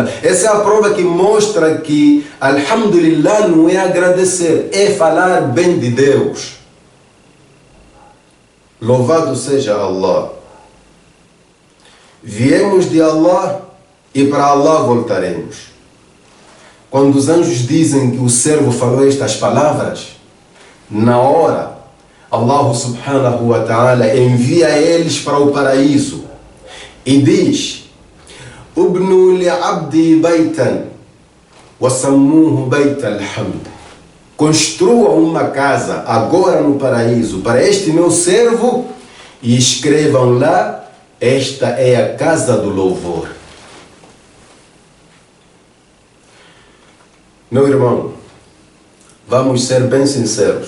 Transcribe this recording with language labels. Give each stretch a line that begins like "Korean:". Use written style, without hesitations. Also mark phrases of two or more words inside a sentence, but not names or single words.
Portuguese: Essa é a prova que mostra que Alhamdulillah não é agradecer, é falar bem de Deus. Louvado seja Allah. Viemos de Allah e para Allah voltaremos. Quando os anjos dizem que o servo falou estas palavras, na hora,
Arabic: الله سبحانه وتعالى
Portuguese: envia eles para o paraíso e diz:
Arabic: ابنوا لعبدي بيتا وسموه بيت الحمد.
Portuguese: Construa uma casa agora no paraíso para este meu servo e escrevam lá: esta é a casa do louvor. Meu irmão, vamos ser bem sinceros.